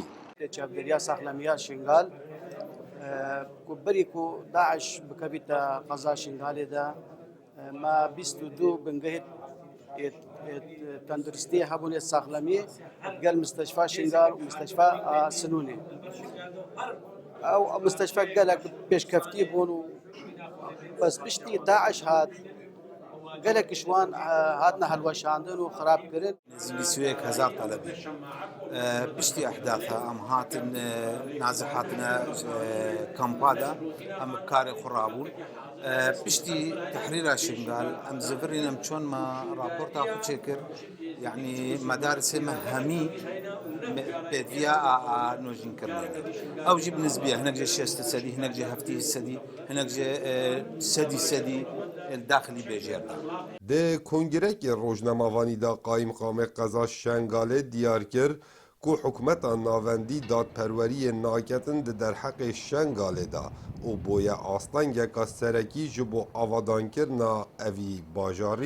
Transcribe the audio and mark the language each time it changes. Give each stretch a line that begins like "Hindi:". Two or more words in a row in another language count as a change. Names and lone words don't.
Kurdish: Çavdêriya saxlemiya Şingal ku berî ku Daeş bikevîte qeza Şingalê de me 22 bingehê tenduristiyê hebûnê saxlemî gel Misteşfa Şingal û Misteşfa Sinûnê. Ew misteşfa gelek pêşkeftî bûn û bes piştî Daeş hat gelek ji wan hatine helweşandin û xerabkirin. نزلی سوێک هزار طلبی پشتی ئەحداثە ئەم هاتن نازە هاتنە کەمپادا ئەم کارێ خوڕابوون پشتی تحریرا شنگال ئەم زڤرینەم چۆنمە راپۆرتا خوچێ کرد یعنی مەدارسێمە هەمی پێدیا نۆژینکردنێنێ ئەو جی بنسبیە هەنەکجێ 60 سەدی هەنەکجێ 70 سەدی هەنەکجێ سەدی داخلی بێژێردا. Di Kongrekê Rojnamavanî da Qayîmqamê qeza Şengalê diyar kir ku hikûmeta navendî dadperweriyê naketin di derheqê Şengalê da û boye astengeka serekî ji bo avadankirina evî bajarî.